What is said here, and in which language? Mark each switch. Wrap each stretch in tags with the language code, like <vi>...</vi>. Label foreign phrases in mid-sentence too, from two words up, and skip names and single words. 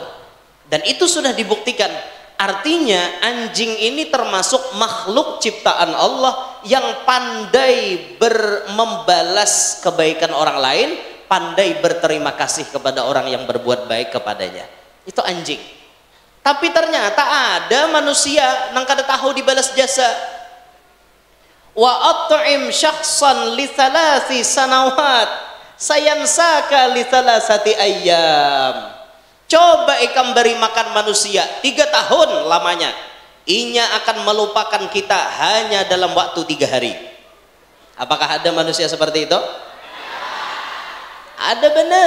<id>Dan itu sudah dibuktikan. Artinya anjing ini termasuk makhluk ciptaan Allah yang pandai membalas kebaikan orang lain, pandai berterima kasih kepada orang yang berbuat baik kepadanya. Itu anjing. Tapi ternyata ada manusia yang kada tahu dibalas jasa.</id> <ar>وأطعم شخصا لثلاث سنوات سينساك لثلاثة أيام.</ar> <id>Coba ikam beri makan manusia 3 tahun lamanya, inya akan melupakan kita hanya dalam waktu 3 hari. Apakah ada manusia seperti itu? Ada benar.</id>